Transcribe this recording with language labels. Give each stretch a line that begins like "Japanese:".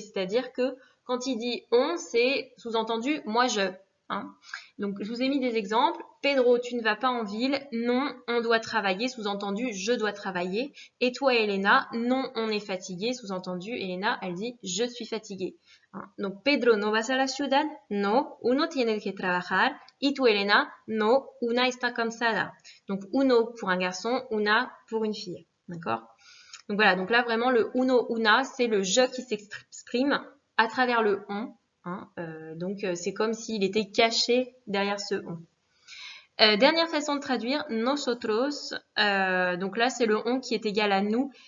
French: C'est-à-dire que quand il dit on, c'est sous-entendu moi je. Hein. Donc, je vous ai mis des exemples. Pedro, tu ne vas pas en ville. Non, on doit travailler. Sous-entendu, je dois travailler. Et toi, Elena, non, on est fatigué. Sous-entendu, Elena, elle dit, je suis fatiguée. Hein. Donc,
Spanish: Pedro, ¿no vas a la ciudad? No, uno tiene que trabajar. Y tú, Elena, no, una está cansada.
French: Donc, uno pour un garçon, una pour une fille. D'accord? Donc, voilà. Donc là, vraiment, le uno, una, c'est le je qui s'exprime à travers le on. Hein, donc, c'est comme s'il était caché derrière ce on. Dernière façon de traduire, nosotros. Donc là, c'est le on qui est égal à nous.